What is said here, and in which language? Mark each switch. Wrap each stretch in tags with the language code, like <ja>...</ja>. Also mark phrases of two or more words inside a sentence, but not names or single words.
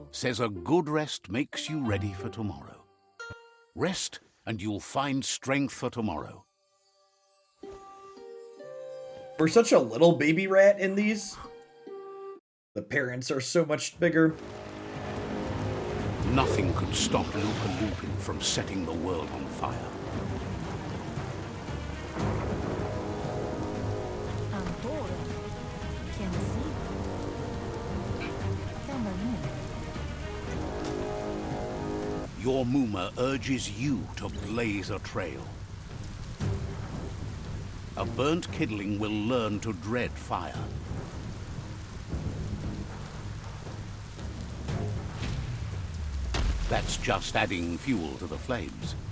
<en>Says a good rest makes you ready for tomorrow. Rest, and you'll find strength for tomorrow. We're such a little baby rat in these. The parents are so much bigger. Nothing could stop Lupa Lupin from setting the world on fire. Antoro. Kensi. Kamamun. Your Mooma urges you to blaze a trail. A burnt kidling will learn to dread fire. That's just adding fuel to the flames.</en>